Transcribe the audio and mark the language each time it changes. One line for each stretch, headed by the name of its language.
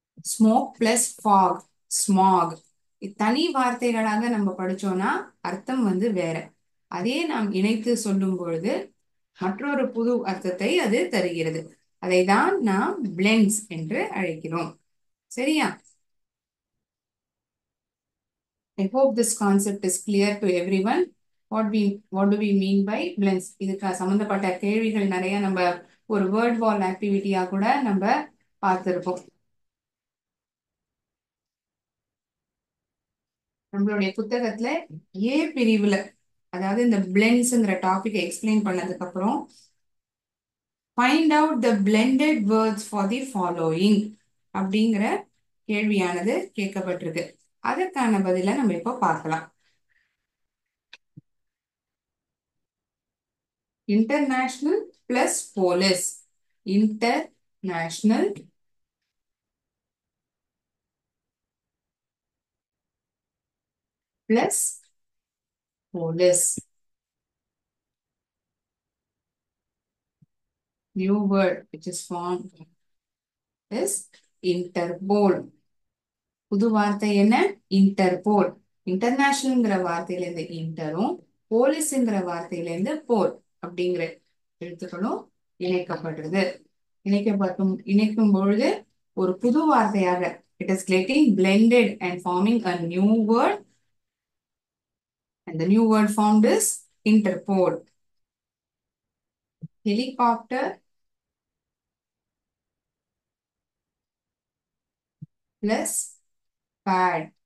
English: Smoke plus fog, smog.
Tamil: தனி வார்த்தைகளாக நம்ம படிச்சோம்னா அர்த்தம் வேற. அதே நாம் இணைத்து சொல்லும் பொழுது மற்றொரு புது அர்த்தத்தை அது தருகிறது. அதை தான் நாம் பிளெண்ட்ஸ் என்று அழைக்கிறோம். சரியா?
English: I hope this concept is clear to everyone. What do we mean by blends?
Tamil: இதுக்கு சம்பந்தப்பட்ட கேள்விகள் நிறைய நம்ம ஒரு வேர்ட் வால் ஆக்டிவிட்டியா கூட நம்ம பார்த்திருப்போம். நம்மளுடைய புத்தகத்துல ஏ பிரிவுல, அதாவது இந்த பிளெண்ட்ஸ்ங்கிற டாபிக் எக்ஸ்பிளைன் பண்ணதுக்கு அப்புறம்
English: find out the blended words for the following
Tamil: அப்படிங்கிற கேள்வியானது கேட்கப்பட்டிருக்கு. அதற்கான பதில நம்ம இப்போ பார்க்கலாம்.
English: International plus police. International plus police. New word which is formed is Interpol.
Tamil: புது வார்த்தை என்ன? இன்டர்போல். இன்டர்நேஷனல்ங்கிற வார்த்தையில இருந்து இன்டரும், போலீஸ்ங்கிற வார்த்தையில இருந்து போல் அப்படிங்கிற எழுத்துக்களும் இணைக்கப்படுறது. இணைக்கும் பொழுது ஒரு புது வார்த்தையாக
English: it is getting blended and forming a new word, and the new word formed is Interpol. Helicopter plus pad.